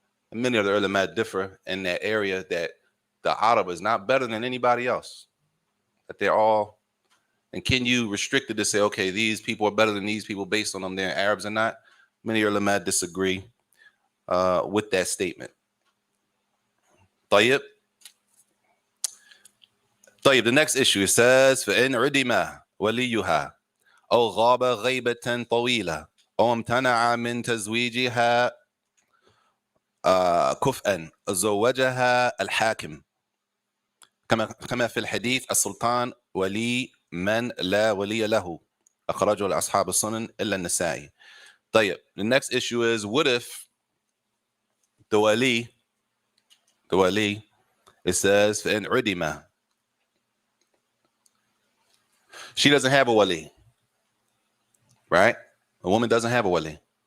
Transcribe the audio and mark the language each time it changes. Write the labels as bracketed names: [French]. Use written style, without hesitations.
[English] And many of the ulama differ in that area, that the Arab is not better than anybody else. That they're all, and can you restrict it to say, okay, these people are better than these people based on them they're Arabs or not? Many ulama disagree with that statement. طيب. [Arabic] طيب, [English] the next issue, it says [Arabic] فإن عدم وليها أو غاب غيبة طويلة أو امتنع من تزويجها كفءا زوجها الحاكم كما في الحديث السلطان ولي من لا ولي له أخرجه لأصحاب السنن إلا النسائي. [English] طيب, the next issue is, what if the wali, it says [Arabic] فإن عدم, [English] she doesn't have a wali, right? A woman doesn't have a wali.